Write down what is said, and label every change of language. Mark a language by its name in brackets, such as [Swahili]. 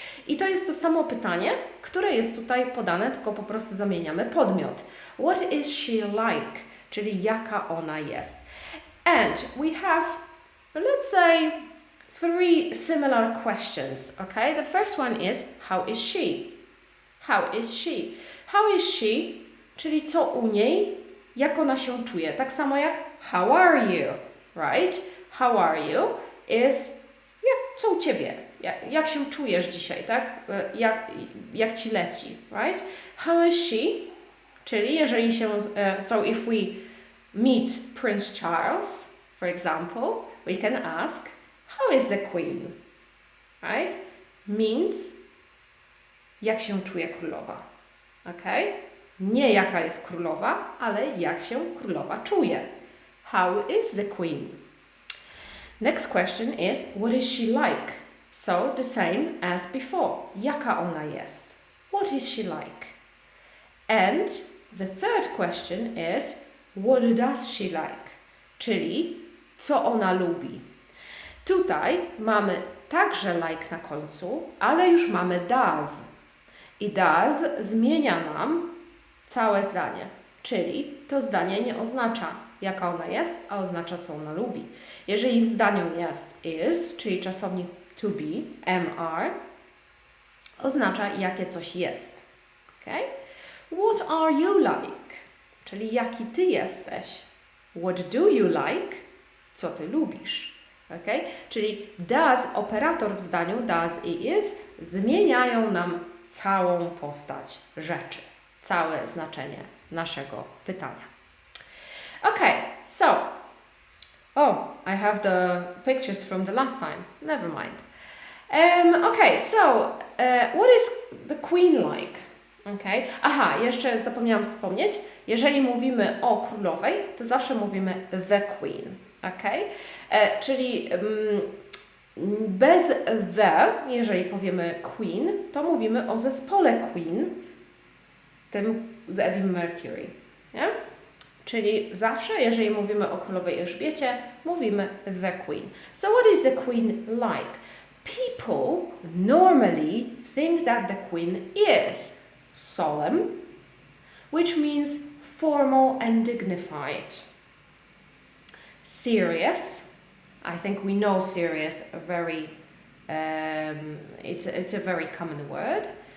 [Polish] I to jest to samo pytanie, które jest tutaj podane, tylko po prostu zamieniamy podmiot. [English] What is she like? [Polish] Czyli jaka ona jest. [English] And we have, let's say, 3 similar questions, okay? The first one is, how is she? How is she? How is she? [Polish] Czyli co u niej? Jak ona się czuje? Tak samo jak [English] how are you? Right? How are you is [Polish] co u Ciebie? Jak się czujesz dzisiaj, tak? Jak Ci leci, [English] right? How is she? [Polish] Czyli jeżeli się, [English] so if we meet Prince Charles, for example, we can ask, how is the Queen? Right? [Polish] Means, jak się czuje królowa. Okay? Nie jaka jest królowa, ale jak się królowa czuje. [English] How is the Queen? Next question is, what is she like? So, the same as before. [Polish] Jaka ona jest? [English] What is she like? And the third question is, what does she like? [Polish] Czyli, co ona lubi? Tutaj mamy także like na końcu, ale już mamy does. I does zmienia nam całe zdanie. Czyli to zdanie nie oznacza, jaka ona jest, a oznacza, co ona lubi. Jeżeli w zdaniu jest is, czyli czasownik to be, MR, oznacza, jakie coś jest. [English] Okay? What are you like? [Polish] Czyli jaki ty jesteś. [English] What do you like? [Polish] Co ty lubisz. [English] Okay? [Polish] Czyli does, operator w zdaniu, does i is, zmieniają nam całą postać rzeczy. Całe znaczenie naszego pytania. [English] Okay, so, I have the pictures from the last time. Never mind. Okay, so, what is the Queen like? Okay. [Polish] Aha, jeszcze zapomniałam wspomnieć, jeżeli mówimy o królowej, to zawsze mówimy the Queen. Okay? Czyli bez the, jeżeli powiemy Queen, to mówimy o zespole Queen, tym z Eddie Mercury. Nie? Czyli zawsze, jeżeli mówimy o królowej Elżbiecie, mówimy the Queen. [English] So what is the Queen like? People normally think that the Queen is solemn, which means formal and dignified. Serious, I think we know serious very, it's a very common word.